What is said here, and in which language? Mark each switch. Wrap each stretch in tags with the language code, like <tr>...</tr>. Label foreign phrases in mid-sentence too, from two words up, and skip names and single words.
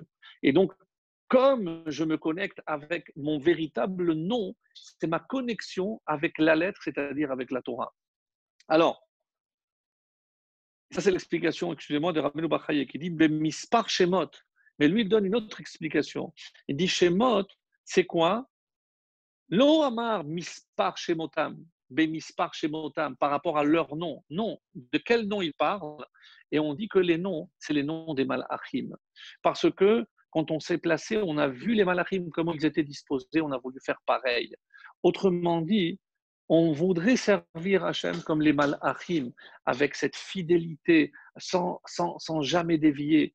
<fr>Et donc, comme je me connecte avec mon véritable nom, c'est ma connexion avec la lettre, c'est-à-dire avec la Torah. Alors, ça c'est l'explication, excusez-moi, de Rabbeinu Bachaye qui dit</fr> <he>במספר שמות.</he> <fr>Mais lui, il donne une autre explication. Il dit Shemot, c'est quoi?</fr> <he>לא אמר מספר שמותם, במספר שמותם,</he> <fr>par rapport à leur nom. Non, de quel nom il parle? Et on dit que les noms, c'est les noms des malachim. Parce que quand on s'est placé, on a vu les malachim, comment ils étaient disposés, on a voulu faire pareil. Autrement dit, on voudrait servir Hachem comme les malachim, avec cette fidélité, sans jamais dévier.</fr>